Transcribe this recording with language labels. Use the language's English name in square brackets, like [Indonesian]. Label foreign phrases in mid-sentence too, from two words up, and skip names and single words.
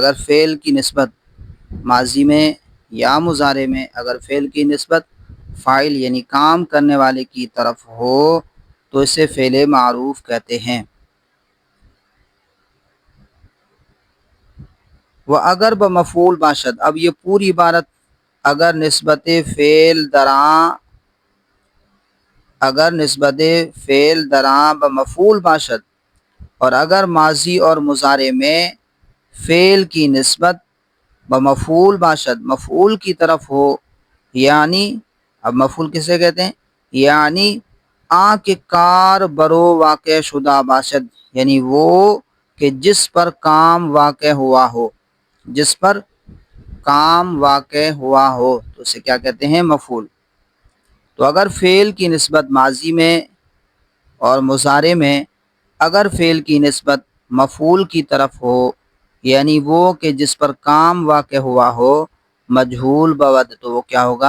[Urdu] اگر فعل کی نسبت ماضی میں یا مضارع میں اگر فعل کی نسبت فاعل یعنی کام کرنے والے کی طرف ہو تو اسے فعل معروف کہتے ہیں۔ وہ [Persian] اگر بمفعول باشد، [Urdu] اب یہ پوری عبارت [Persian] اگر نسبت فعل دراں، اگر نسبت فعل دراں بمفعول باشد، [Urdu] اور اگر ماضی اور مضارع میں فعل کی نسبت [Persian] بمفعول باشد [Urdu] مفعول کی طرف ہو، یعنی اب مفعول کسے کہتے ہیں، [Persian] یعنی آ کے کار برو واقع شدہ باشد، [Urdu] یعنی وہ کہ جس پر کام واقع ہوا ہو، جس پر کام واقع ہوا ہو تو اسے کیا کہتے ہیں؟ مفعول۔ تو اگر فعل کی نسبت ماضی میں اور مضارع میں اگر فعل کی نسبت مفعول کی طرف ہو، یعنی وہ کہ جس پر کام واقع ہوا ہو، [Persian] مجہول بود، [Urdu] تو وہ کیا ہوگا؟